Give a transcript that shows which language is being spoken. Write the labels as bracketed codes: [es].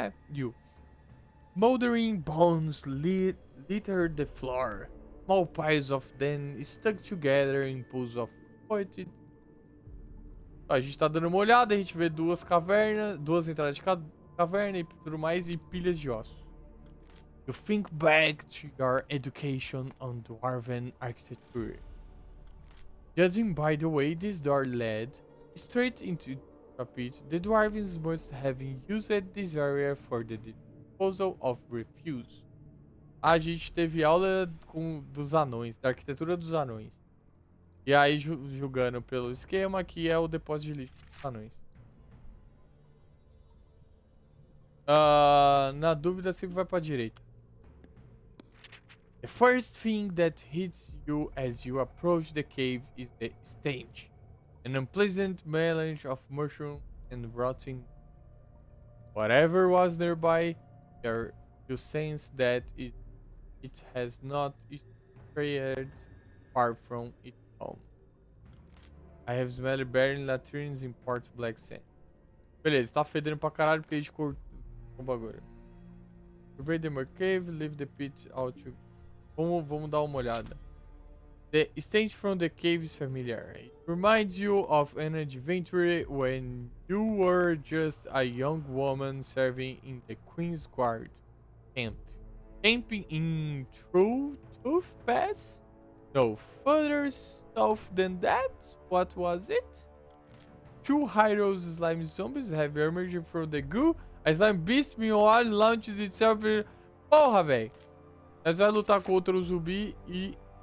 [en] You. Smoldering bones litter the floor. Small piles of them stuck together in pools of pointed. [pt] A gente tá dando uma olhada, a gente vê 2 cavernas, 2 entradas de caverna e tudo mais, e pilhas de ossos. [en] You think back to your education on dwarven architecture. Judging by the way this door led straight into a pit, the dwarves must have used this area for the disposal of refuse. [pt] A gente teve aula dos anões, da arquitetura dos anões. E aí, julgando pelo esquema, que é o depósito de lixo dos anões. Na dúvida, sempre vai pra direita. [en] The first thing that hits you as you approach the cave is the stench. An unpleasant melange of mushroom and rotting. Whatever was nearby, you sense that it has not strayed far from its home. I have smelled burning latrines in Port Black Sand. [pt] Beleza, tá fedendo pra caralho porque a gente cortou o bagulho. [en] Survey the cave, leave the pit out. [pt] Vamos dar uma olhada. [en] The stench from the cave is familiar. It reminds you of an adventure when you were just a young woman serving in the Queen's Guard camp. Camping in Tooth Pass? No further south than that? What was it? Two heroes slime zombies have emerged from the goo. A slime beast meanwhile launches itself in... [pt] Porra, velho. Nós vamos lutar contra o zumbi e...